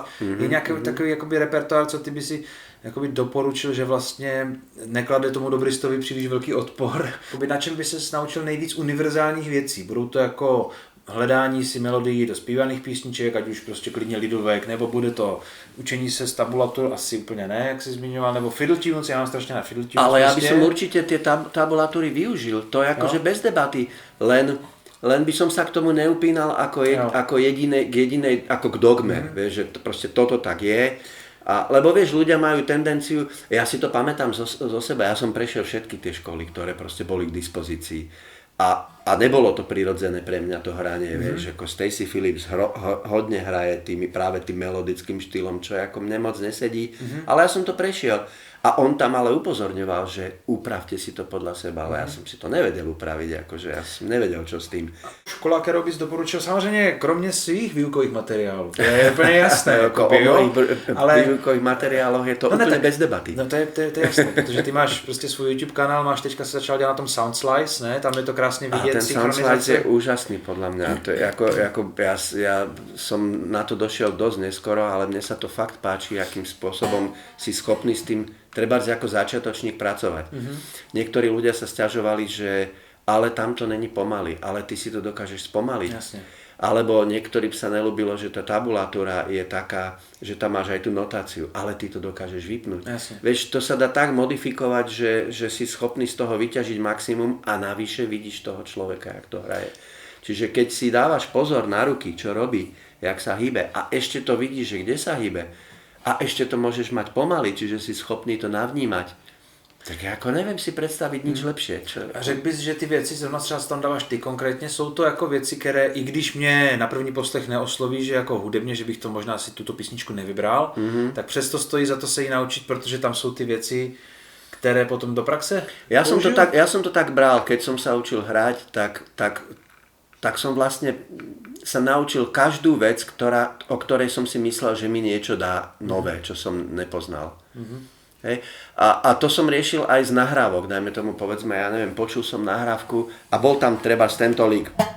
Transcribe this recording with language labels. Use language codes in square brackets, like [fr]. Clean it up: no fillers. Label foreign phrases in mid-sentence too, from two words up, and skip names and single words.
[cs] Je nějaký takový jakoby repertoár, co ty by si jakoby doporučil, že vlastně neklade tomu dobristovi příliš velký odpor. Na čem by se naučil nejvíc univerzálních věcí? Budou to jako hledání si melodií do zpívaných písniček, ať už prostě klidně lidovek, nebo bude to učení se z tabulatur, asi úplně ne, jak jsi zmiňoval, nebo fiddle tunes, já mám strašně na fiddle tunes. [sk] Ale ja by som určite tie tabulatúry využil, to je akože bez debaty, len by som sa k tomu neupínal ako jedinej, ako k dogme, vieš, že proste toto tak je. Lebo vieš, ľudia majú tendenciu, ja si to pamätám zo seba, ja som prešiel všetky tie školy, ktoré proste boli k dispozícii. A nebolo to prirodzené pre mňa to hranie, vieš, ako Stacey Phillips [cs] hodne hraje [sk] práve tým melodickým štýlom, čo ako mne moc nesedí, ale ja som to prešiel. A on tam ale upozorňoval, že upravte si to podľa seba, ale ja som si to nevedel upraviť, akože ja som nevedel, čo s tým. [cs] Škola, kterou bys doporučil, samozřejmě kromě svých výukových materiálů, to je úplně jasné. Ale výukových materiáloch je to úplně bez debaty. No to je jasné, protože ty máš prostě svůj YouTube kanál, máš teďka se začal dělat na tom Soundslice, ne? Tam je to krásně vidět. [sk] A ten Soundslice je úžasný podľa mňa. To je ako ja som na to došiel dosť neskoro, ale mne sa to fakt páči, akým spôsobom si schopný s tým trebárs ako začiatočník pracovať. Niektorí ľudia sa sťažovali, že ale tam to není pomaly, ale ty si to dokážeš spomaliť. Jasne. Alebo niektorým sa nelúbilo, že tá tabulatúra je taká, že tam máš aj tú notáciu, ale ty to dokážeš vypnúť. Jasne. Vieš, to sa dá tak modifikovať, že si schopný z toho vyťažiť maximum a navyše vidíš toho človeka, [cs] jak to hraje. [sk] Čiže keď si dávaš pozor na ruky, čo robí, jak sa hýbe a ešte to vidíš, že kde sa hýbe a ešte to môžeš mať pomaly, čiže si schopný to navnímať, tak [cs] jako nevím si představit nic lepší. A řekl bys, že ty věci, zrovna třeba tam dáváš ty konkrétně, jsou to jako věci, které, i když mě na první poslech neosloví, že jako hudebně, že bych to možná si tuto písničku nevybral, tak přesto stojí za to se jí naučit, protože tam jsou ty věci, které potom do praxe [sk] ja som to tak bral, keď som sa učil hrať, tak som vlastne sa naučil každú vec, o ktorej som si myslel, že mi niečo dá nové, čo som nepoznal. Hej. A to som riešil aj z nahrávok, dajme tomu povedzme, ja neviem, počul som nahrávku a bol tam treba tento lík.